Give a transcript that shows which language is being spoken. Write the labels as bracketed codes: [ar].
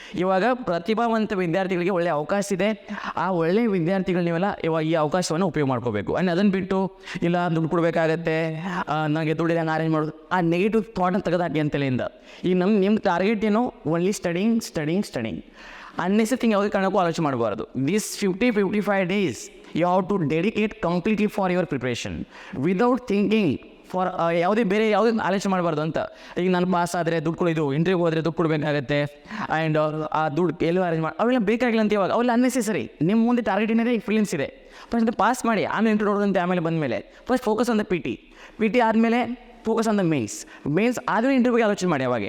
[kn] ಇವಾಗ ಪ್ರತಿಭಾವಂತ ವಿದ್ಯಾರ್ಥಿಗಳಿಗೆ ಒಳ್ಳೆಯ ಅವಕಾಶ ಇದೆ. ಆ ಒಳ್ಳೆಯ ವಿದ್ಯಾರ್ಥಿಗಳು ನೀವೆಲ್ಲ ಇವಾಗ ಈ ಅವಕಾಶವನ್ನು ಉಪಯೋಗ ಮಾಡ್ಕೋಬೇಕು. ಆ್ಯಂಡ್ ಅದನ್ನು ಬಿಟ್ಟು ಇಲ್ಲ ದುಡ್ಡು ಕೊಡಬೇಕಾಗತ್ತೆ, ನನಗೆ ದುಡ್ಡಿಲ್ಲ ಅರೇಂಜ್ ಮಾಡೋದು, ಆ ನೆಗೆಟಿವ್ ಥಾಟನ್ನು ತೆಗೆದಾಕಿ ಅಂತಲಿಂದ. ಈಗ ನಿಮ್ಮ ಟಾರ್ಗೆಟ್ ಏನು, ಓನ್ಲಿ ಸ್ಟಡಿಂಗ್. ಅನ್ನೆಸರಿ ಥಿಂಗ್ ಯಾವುದೇ ಕಾರಣಕ್ಕೂ ಆಲೋಚನೆ ಮಾಡಬಾರ್ದು. [en] this 50-55 days you have to dedicate completely for your preparation without thinking for [kn] ಯಾವುದೇ ಆಲೋಚನೆ ಮಾಡಬಾರ್ದು ಅಂತ. ಈಗ ನಾನು ಪಾಸ್ ಆದರೆ ದುಡ್ಡು ಕೊಡೋದು, ಇಂಟರ್ವ್ಯೂಗೆ ಹೋದರೆ ದುಡ್ಡು ಕೊಡಬೇಕಾಗತ್ತೆ, ಆ್ಯಂಡ್ ಆ ದುಡ್ಡು ಎಲ್ಲೂ ಅರೇಂಜ್ ಮಾಡಿ ಅವೆಲ್ಲ ಬೇಕಾಗಿಲ್ಲ ಅಂತ. ಇವಾಗ ಅವೆಲ್ಲ ಅನ್ನೆಸರಿ. ನಿಮ್ಮ ಮುಂದೆ ಟಾರ್ಗೆಟ್ ಏನಿದೆ, ಫಿಲಿಮ್ಸ್ ಇದೆ, ಫಸ್ಟ್ ಪಾಸ್ ಮಾಡಿ, ಆಮೇಲೆ ಇಂಟರ್ವ್ಯೂ ನೋಡೋದಂತೆ. ಆಮೇಲೆ ಬಂದಮೇಲೆ first [en] focus on the P T [kn] ಆದಮೇಲೆ ಫೋಕಸ್ ಆನ್ ದ ಮೇನ್ಸ್ ಆದರೂ ಇಂಟರ್ವ್ಯೂಗೆ ಆಲೋಚನೆ ಮಾಡಿ.